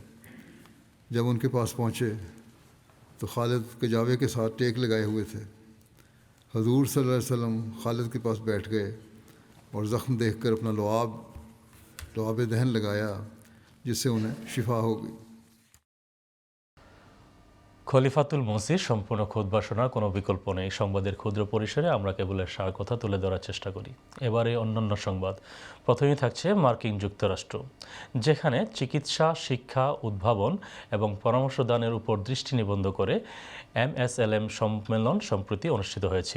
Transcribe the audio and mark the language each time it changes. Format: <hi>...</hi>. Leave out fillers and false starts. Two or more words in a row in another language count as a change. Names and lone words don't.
<ur>جب ان کے پاس پہنچے تو خالد کجاوے کے ساتھ ٹیک لگائے ہوئے تھے۔ حضور صلی اللہ علیہ وسلم خالد کے پاس بیٹھ گئے اور زخم دیکھ کر اپنا لعاب دہن لگایا، جس سے انہیں شفا ہو گئی۔</ur> <bn>খলিফাতুল মসির সম্পূর্ণ খুতবা শোনার কোনো বিকল্প নেই। সংবাদের ক্ষুদ্র পরিসরে আমরা কেবল এর সার কথা তুলে ধরার চেষ্টা করি। এবারে অন্যান্য সংবাদ। প্রথমেই থাকছে মার্কিন যুক্তরাষ্ট্র, যেখানে চিকিৎসা, শিক্ষা, উদ্ভাবন এবং পরামর্শদানের উপর দৃষ্টি নিবদ্ধ করে MSLM সম্মেলন সম্প্রতি অনুষ্ঠিত হয়েছিল।</bn>